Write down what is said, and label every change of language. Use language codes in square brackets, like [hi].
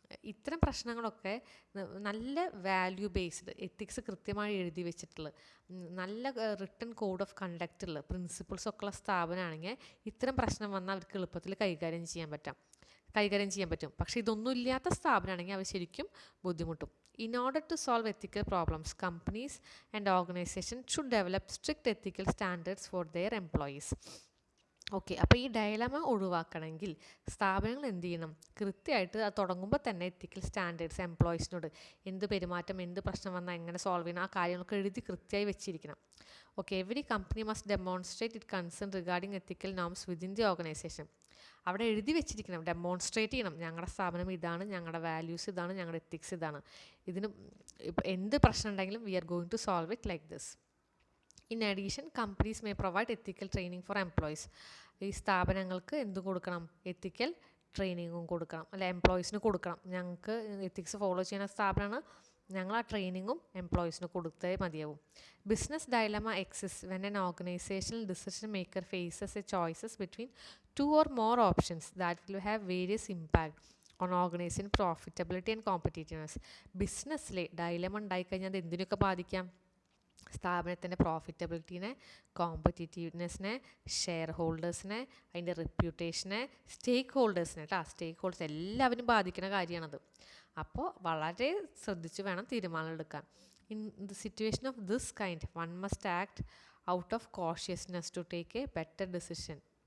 [ml] ഇത്തരം പ്രശ്നങ്ങളൊക്കെ നല്ല വാല്യൂ ബേസ്ഡ് എത്തിക്സ് കൃത്യമായി എഴുതി വെച്ചിട്ടുള്ള നല്ല റിട്ടൺ കോഡ് ഓഫ് കണ്ടക്റ്റ് ഉള്ള പ്രിൻസിപ്പിൾസൊക്കെ ഉള്ള സ്ഥാപനമാണെങ്കിൽ ഇത്തരം പ്രശ്നം വന്നാൽ അവർക്ക് എളുപ്പത്തിൽ കൈകാര്യം ചെയ്യാൻ പറ്റും. പക്ഷേ ഇതൊന്നും ഇല്ലാത്ത സ്ഥാപനമാണെങ്കിൽ അവർ ശരിക്കും ബുദ്ധിമുട്ടും. [en] In order to solve ethical problems, companies and organizations should develop strict ethical standards for their employees. [ml] Okay, അപ്പോൾ ഈ ഡയലമ ഒഴിവാക്കണമെങ്കിൽ സ്ഥാപനങ്ങൾ എന്ത് ചെയ്യണം? കൃത്യമായിട്ട് അത് തുടങ്ങുമ്പോൾ തന്നെ എത്തിക്കൽ സ്റ്റാൻഡേർഡ്സ് എംപ്ലോയീസിനോട് എന്ത് പെരുമാറ്റം, എന്ത് പ്രശ്നം വന്നാൽ എങ്ങനെ സോൾവ് ചെയ്യണം, ആ കാര്യങ്ങളൊക്കെ എഴുതി കൃത്യമായി വെച്ചിരിക്കണം. [en] Okay, every company must demonstrate it concern regarding ethical norms within the organization. [ml] അവിടെ എഴുതി വെച്ചിരിക്കണം, ഡെമോൺസ്ട്രേറ്റ് ചെയ്യണം. ഞങ്ങളുടെ സ്ഥാപനം ഇതാണ്, ഞങ്ങളുടെ വാല്യൂസ് ഇതാണ്, ഞങ്ങളുടെ എത്തിക്സ് ഇതാണ്. ഇതിന് എന്ത് പ്രശ്നം ഉണ്ടെങ്കിലും [en] We are going to solve it like this. In addition, companies may provide ethical training for employees. [ml] ഈ സ്ഥാപനങ്ങൾക്ക് എന്ത് കൊടുക്കണം? [en] ethical [ml] ട്രെയിനിങ്ങും കൊടുക്കണം, അല്ലെ എംപ്ലോയീസിന് കൊടുക്കണം. ഞങ്ങൾക്ക് എത്തിക്സ് ഫോളോ ചെയ്യുന്ന സ്ഥാപനമാണ്, ഞങ്ങൾ ആ ട്രെയിനിങ്ങും എംപ്ലോയീസിന് കൊടുത്തേ മതിയാവും. [en] Business dilemma exist when an organizational decision maker faces a choices between 2 or more options that will have various impact on organization profitability and competitiveness. [ml] ബിസിനസ്സിലെ dilemma ഉണ്ടായിക്കഴിഞ്ഞാൽ അത് എന്തിനൊക്കെ ബാധിക്കാം? സ്ഥാപനത്തിൻ്റെ പ്രോഫിറ്റബിലിറ്റീനെ, കോമ്പറ്റീറ്റീവ്നെസ്സിനെ, ഷെയർ ഹോൾഡേഴ്സിനെ, അതിൻ്റെ റെപ്യൂട്ടേഷനെ, സ്റ്റേക്ക് ഹോൾഡേഴ്സിനെ സ്റ്റേക്ക് ഹോൾഡേഴ്സ് എല്ലാവരും ബാധിക്കുന്ന കാര്യമാണത്. അപ്പോൾ വളരെ ശ്രദ്ധിച്ച് വേണം തീരുമാനം എടുക്കാൻ. [en] In the situation of this kind one must act out of cautiousness to take a better decision.